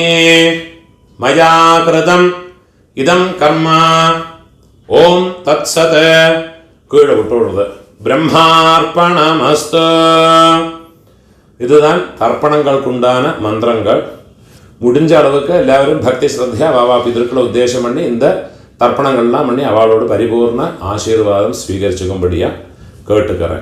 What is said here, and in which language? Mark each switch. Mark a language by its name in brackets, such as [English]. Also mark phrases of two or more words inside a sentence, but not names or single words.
[Sanskrit] മയാ കൃതം ഇദം കർമ്മ ഓം തത്സത്. [Malayalam] കീഴെ വിട്ടുകൊടുത്ത് [Sanskrit] பிரம்மார்ப்பணமஸ்து. [Tamil] இதுதான் தர்ப்பணங்களுக்குண்டான மந்திரங்கள். முடிஞ்ச அளவுக்கு எல்லாரும் பக்தி ஸ்ரத்தையா வாவா பிதர்களை உத்தேசம் பண்ணி இந்த தர்ப்பணங்கள்லாம் பண்ணி அவளோட பரிபூர்ண ஆசீர்வாதம் ஸ்வீகரிச்சுக்கும்படியாக கேட்டுக்கிறேன்.